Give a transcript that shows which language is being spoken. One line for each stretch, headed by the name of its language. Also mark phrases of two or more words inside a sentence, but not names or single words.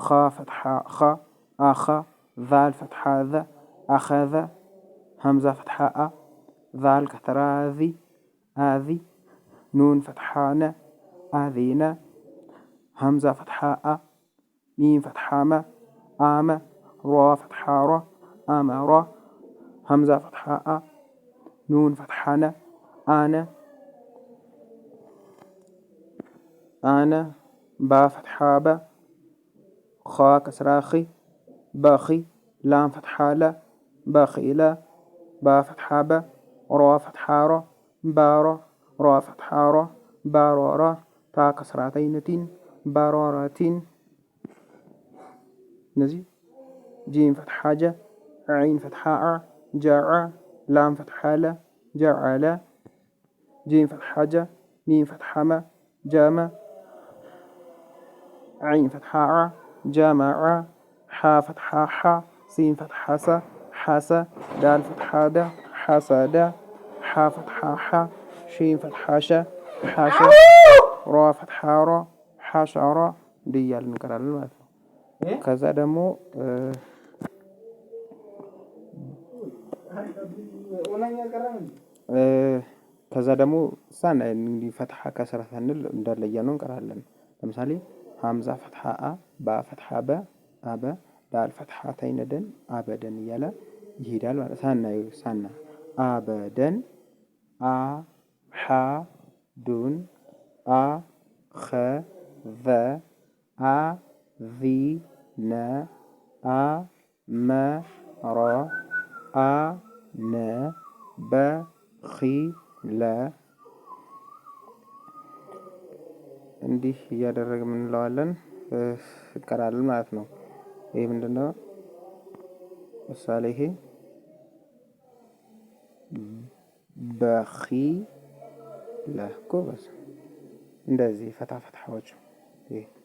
Amharic: ፈትሐ ኸ አኸ፣ ዛል ፈትሐ ዘ አኸዘ፣ ሀምዛ ፈትሐ አ፣ ዛል ከተራ ዚ አዚ፣ ኑን ፈትሐ ነ አዚነ፣ ሀምዛ ፈትሐ አ፣ ሚም ፈትሐ መ አመ፣ ሯ ፈትሐ ሯ አመራ፣ ሀምዛ ፈትሐ አ፣ ኑን ፈትሐ ነ አነ አነ፣ ባ ፈትሐ በ፣ ኸ ከስራ ኺ በኺ፣ ላም ፈትሐ ለ በኺለ፣ ባ ፈትሐ በ፣ ሯ ፈትሐ ሯ ባሯ፣ ሯ ፈትሐ ሯ ባሯራ፣ ታ ከስራተይን ቲን ባሯራቲን። እነዚህ ጂም ፈትሐ ጀ፣ ዐይን ፈትሐ ዐ ጀዐ፣ ላም ፈትሐ ለ ጀዐለ፣ ጂም ፈትሐ ጀ፣ ሚም ፈትሐ መ ጀመ፣ ዐይን ፈትሐ ዐ ጀመዐ፣ ሐ ፈትሐ ሐ ሲን ፈትሐ ሰ ሐሰ፣ ዳል ፈትሐ ደ ሐሰደ፣ ሐ ፈትሐ ሐ ሺን ፈትሐ ሸ ሐሸ፣ ሯ ፈትሐ ሯ ሐሸራ እንዲህ እያልን እንቀራለን ማለት ነው። ከዛ ደግሞ ሳን እንግዲህ ፈትሐ ከስራ ሳንል እንዳለ እያልን እንቀራለን። ለምሳሌ ሀምዛ ፈትሐ አ፣ ባ ፈትሐ በ፣ አበ፣ ዳል ፈትሐ ተይነደን፣ አበደን እያለ ይሄዳል ማለት ሳና አበደን፣ አ ሐ ዱን፣ አ ኸ ዘ፣ አ ዚ ነ፣ አ መ ረ፣ አ ነ በ ኺ ለ እንዲህ እያደረግን እንለዋለን እንቀራለን ማለት ነው። ይሄ ምንድነው? ምሳሌ ይሄ በኺለ ጎበዝ። እንደዚህ ፈታፈታዎች ይሄ